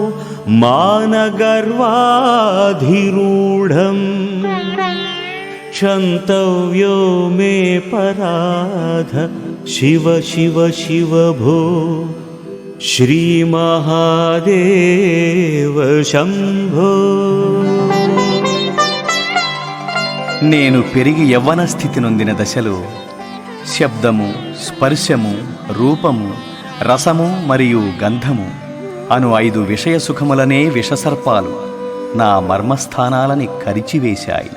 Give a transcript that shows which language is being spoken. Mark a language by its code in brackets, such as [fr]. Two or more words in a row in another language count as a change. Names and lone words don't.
[sa] मानगर्वाधिरूढम् क्षन्तव्यो मे पराध शिव शिव शिव भो श्रीमहादेव शम्भो. [te] నేను పెరిగి యవ్వన స్థితి నొందిన దశలో శబ్దము, స్పర్శము, రూపము, రసము మరియు గంధము అను 5 విషయ సుఖములనే విషసర్పాలు నా మర్మస్థానాలని కరిచివేశాయి.